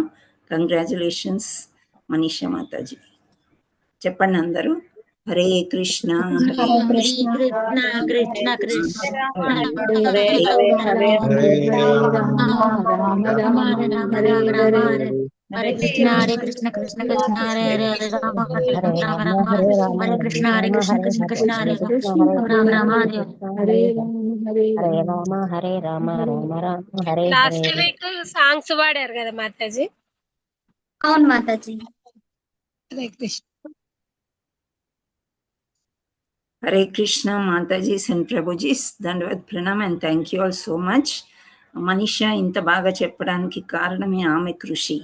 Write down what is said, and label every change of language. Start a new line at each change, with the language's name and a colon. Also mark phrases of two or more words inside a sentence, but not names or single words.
Telugu: కంగ్రాచులేషన్స్ మనీషా మాతాజీ. చెప్పండి అందరూ.
Sanskrit: హరే కృష్ణ హరే కృష్ణ కృష్ణ కృష్ణ హరే హరే హరే కృష్ణ కృష్ణ కృష్ణ హరే హరే రామ హరే రామ రామ హరే కృష్ణ కృష్ణ కృష్ణ హరే రామ రామ హరే రామ హరే రామ రామ రామ హరే
English: last week songs
Telugu: పాడారు కదా మాతాజీ? అవును మాతాజీ. హరే కృష్ణ. హరే కృష్ణ మాతాజీస్ అండ్ ప్రభుజీస్.
Hindi: दंडवत प्रणाम
English: and thank you all so much.
Telugu: మనీషా ఇంత బాగా చెప్పడానికి కారణమే ఆమె కృషి.